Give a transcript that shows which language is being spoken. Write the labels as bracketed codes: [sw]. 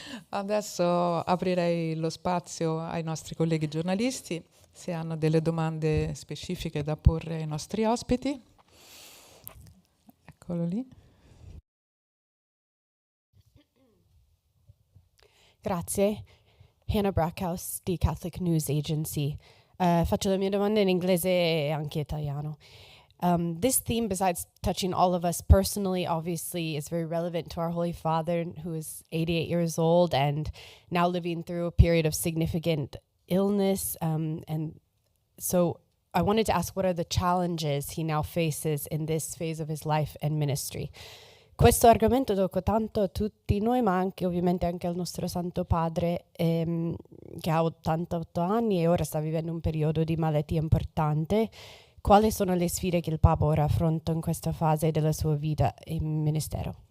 [it] Adesso aprirei lo spazio ai nostri colleghi giornalisti, se hanno delle domande specifiche da porre ai nostri ospiti. Eccolo lì. Grazie. Hannah Brackhouse di Catholic News Agency. Faccio le mie domande in inglese e anche italiano. [en] This theme, besides touching all of us personally, obviously is very relevant to our Holy Father, who is 88 years old and now living through a period of significant illness. And so I wanted to ask, what are the challenges he now faces in this phase of his life and ministry? [it] Questo argomento tocca tanto a tutti noi, ma anche ovviamente anche al nostro Santo Padre, che ha 88 anni e ora sta vivendo un periodo di malattia importante. Quali sono le sfide che il Papa ora affronta in questa fase della sua vita e ministero?